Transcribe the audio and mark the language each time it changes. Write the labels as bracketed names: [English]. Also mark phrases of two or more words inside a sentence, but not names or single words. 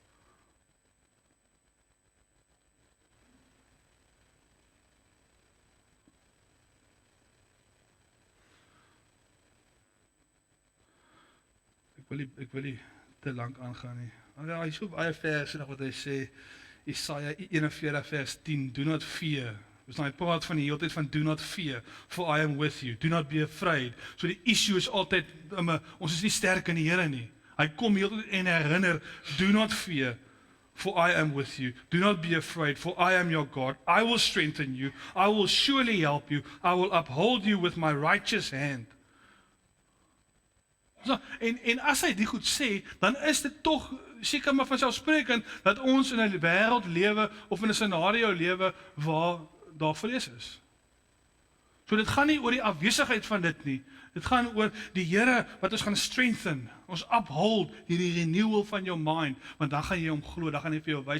[Afrikaans] Ek wil nie te lank aangaan nie. Hy is so baie verse nog wat hy sê, Jesaja 41 vers 10, [English] do not fear. [Afrikaans] Dus hy praat van die hele tyd van [English] do not fear, for I am with you. Do not be afraid. [Afrikaans] So die issue is altyd, ons is nie sterk in die Here nie. Hy kom heel tyd en herinner, [English] do not fear, for I am with you. Do not be afraid, for I am your God. I will strengthen you. I will surely help you. I will uphold you with my righteous hand. [Afrikaans] So, en as hy die goed sê, dan is dit tog seker maar vanselfsprekend dat ons in 'n wêreld lewe of in 'n scenario lewe waar daar vrees is. So dit gaan nie oor die afwesigheid van dit nie. Dit gaan oor die Here wat ons gaan strengthen, ons uphold, hierdie renewal van jou mind, want dan gaan jy hom glo, dan gaan hy vir jou wys.